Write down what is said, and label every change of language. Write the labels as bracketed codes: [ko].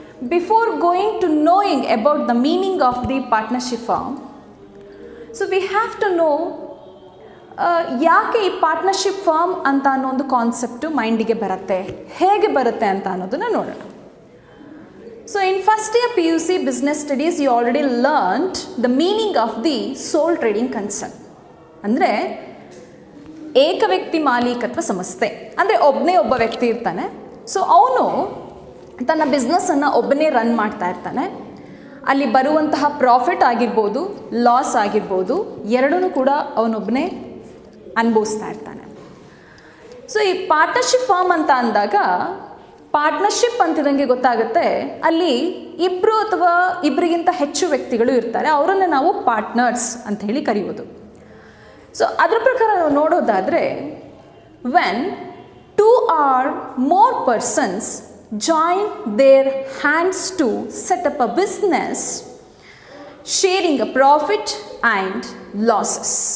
[en] Before going to knowing about the meaning of the partnership firm, so we have to know [kn] ಯಾಕೆ ಈ partnership firm ಅಂತ ಅನ್ನೋ ಒಂದು concept ಮೈಂಡಿಗೆ ಬರುತ್ತೆ, ಹೇಗೆ ಬರುತ್ತೆ ಅಂತ ಅನ್ನೋದನ್ನು ನೋಡೋಣ. [en] So in first year PUC business studies you already learned the meaning of the sole trading concern. [kn] ಅಂದರೆ ಏಕ ವ್ಯಕ್ತಿ ಮಾಲೀಕತ್ವ ಸಂಸ್ಥೆ, ಅಂದರೆ ಒಬ್ಬ ವ್ಯಕ್ತಿ ಇರ್ತಾನೆ. ಸೊ ಅವನು ತನ್ನ ಬಿಸ್ನೆಸ್ಸನ್ನು ಒಬ್ಬನೇ ರನ್ ಮಾಡ್ತಾ ಇರ್ತಾನೆ. ಅಲ್ಲಿ ಬರುವಂತಹ ಪ್ರಾಫಿಟ್ ಆಗಿರ್ಬೋದು, ಲಾಸ್ ಆಗಿರ್ಬೋದು, ಎರಡೂ ಕೂಡ ಅವನೊಬ್ಬನೇ ಅನುಭವಿಸ್ತಾ ಇರ್ತಾನೆ. ಸೊ ಈ ಪಾರ್ಟ್ನರ್ಶಿಪ್ ಫರ್ಮ್ ಅಂತ ಅಂದಾಗ ಪಾರ್ಟ್ನರ್ಶಿಪ್ ಅಂತಿದಂಗೆ ಗೊತ್ತಾಗುತ್ತೆ, ಅಲ್ಲಿ ಇಬ್ಬರು ಅಥವಾ ಇಬ್ಬರಿಗಿಂತ ಹೆಚ್ಚು ವ್ಯಕ್ತಿಗಳು ಇರ್ತಾರೆ, ಅವರನ್ನು ನಾವು ಪಾರ್ಟ್ನರ್ಸ್ ಅಂತ ಹೇಳಿ ಕರೆಯೋದು. ಸೊ ಅದ್ರ ಪ್ರಕಾರ ನಾವು ನೋಡೋದಾದರೆ, [en] ವೆನ್ 2 or more persons join their hands to set up a business sharing a profit and losses.